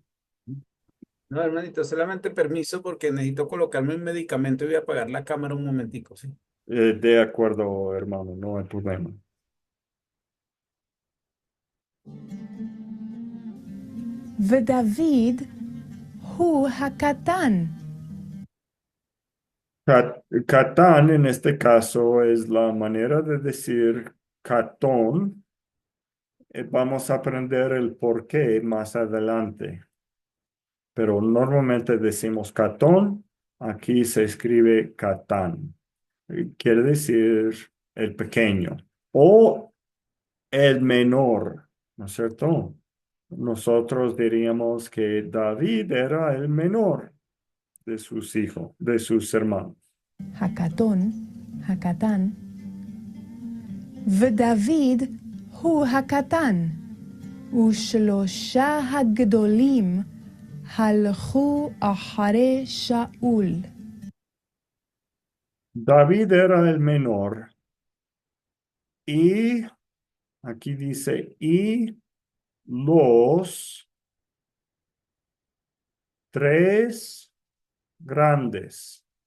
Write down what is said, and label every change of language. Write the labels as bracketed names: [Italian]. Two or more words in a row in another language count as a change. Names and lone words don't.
[Spanish] No, hermanito, solamente permiso porque necesito colocarme un medicamento y voy a apagar la cámara un momentico, ¿sí? De acuerdo, hermano, no hay problema. [Hebrew] ודוד הוא הקטן. [Spanish] Catán en este caso es la manera de decir catón. Vamos a aprender el por qué más adelante. Pero normalmente decimos catón, aquí se escribe catán. Quiere decir el pequeño o el menor, ¿no es cierto? Nosotros diríamos que David era el menor de sus hijos, de sus hermanos. [Hebrew] הקטון, הקטן. ודוד הוא הקטן, ושלושה הגדולים הלכו אחרי שאול. [Spanish] David era el menor y Aquí dice, y los tres grandes.